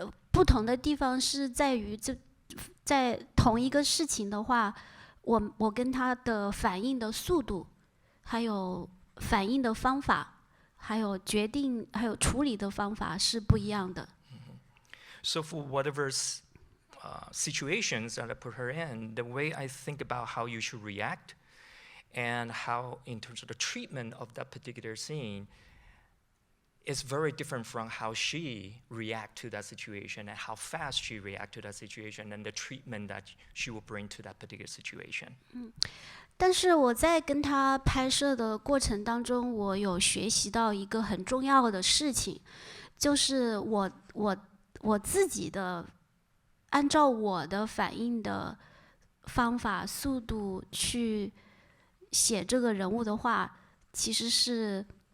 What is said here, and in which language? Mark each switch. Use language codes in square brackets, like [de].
[zh] 不同的地方是在于，在同一个事情的话，我跟他的反应的速度，还有反应的方法，还有决定，还有处理的方法是不一样的。 [en] So for whatever situations that I put her in, the way I think about how you should react, and how in terms of the treatment of that particular scene, is very different from how she react to that situation and how fast she react to that situation and the treatment that she will bring to that particular situation. [zh] 但是我在跟他拍摄的过程当中，我有学习到一个很重要的事情，就是我自己的按照我的反应的方法、速度去写这个人物的话，其实是